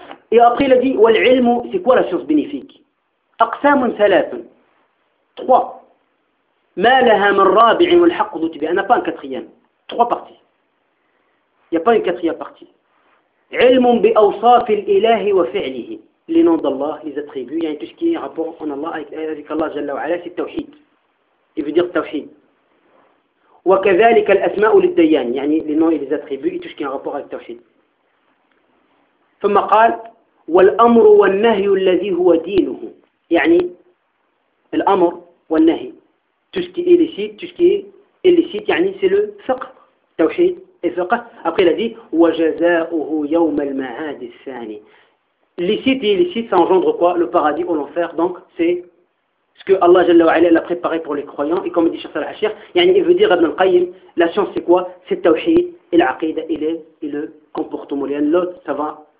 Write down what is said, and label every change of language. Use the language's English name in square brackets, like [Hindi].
[French] et après il a dit [Arabic] والعلم [French] c'est quoi la science bénéfique [Arabic] أقسام ثلاث [French] trois [Arabic] ما لها من رابع والحق ذو تبيان [French] n'a pas un quatrième trois parties il n'y a pas une quatrième partie [Arabic] علم بأوصاف الإله وفعله [French] les noms d'Allah, les attributs, يعني tout ce qui est rapport en Allah avec Allah [Arabic] جل وعلا, [French] c'est التوحيد. Il veut dire التوحيد. [Arabic] وكذلك الأسماء للديان, [French] يعني les noms et les attributs et tout ce qui est rapport avec التوحيد. [Arabic] ثم قال والأمر والنهي الذي هو دينه, يعني الأمر والنهي, [French] tout ce qui est licite, tout ce qui est illicite, يعني c'est le فقه, التوحيد et فقه. Après il a dit [Arabic] وجزاؤه يوم المعاد الثاني. [French] Licite et illicite, ça engendre quoi ? Le paradis ou l'enfer. Donc, c'est ce que Allah Jalla wa Ala l'a préparé pour les croyants. Et comme dit Cheikh Salah Achir, il veut dire Ibn al-Qayyim, la science c'est quoi ? C'est le tawhid et l'aqida et le comportement. L'autre, ça va.